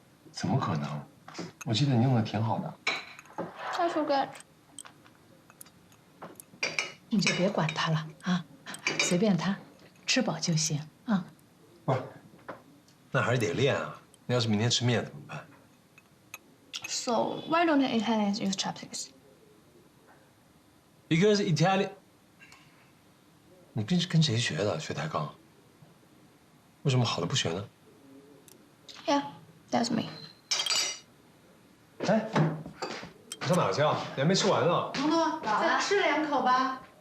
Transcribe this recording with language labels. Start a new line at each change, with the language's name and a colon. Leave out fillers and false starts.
Chinese: 怎么可能？我记得你用的挺好的。
English: I forget.
Chinese: 你就别管他了啊，随便他，吃饱就行啊。不是，那还是得练啊。那要是明天吃面怎么办？
English: So why don't Italians use chopsticks? Because Italian，
Chinese: 你跟谁学的？学抬杠？为什么好的不学呢？
English: Yeah, that's me.
Chinese: 哎，你上哪去啊？你还没吃完呢。彤彤，再吃2口吧。